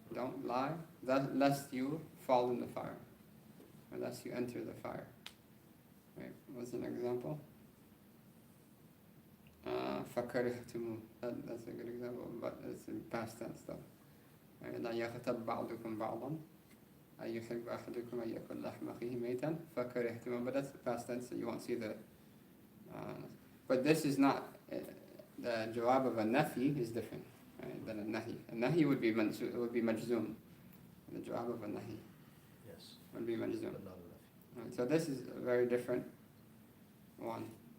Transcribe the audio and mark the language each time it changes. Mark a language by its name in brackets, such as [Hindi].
[English] Don't lie, lest you fall in the fire, or lest you enter the fire. Right? What's an example? [Arabic] فكرهتموه. [English] That's a good example, but it's in past tense stuff. [Arabic] لا يغتب بعضكم بعضا أيحب أحدكم أن يأكل لحم أخيه ميتا فكرهتموه. [English] But that's past tense, so you won't see the. But this is not. The jawab of a nafi is different, right, than a nahi. A nahi would be majzoom. The jawab of a nahi Yes. would be majzoom. But not enough. Right, so this is a very different one.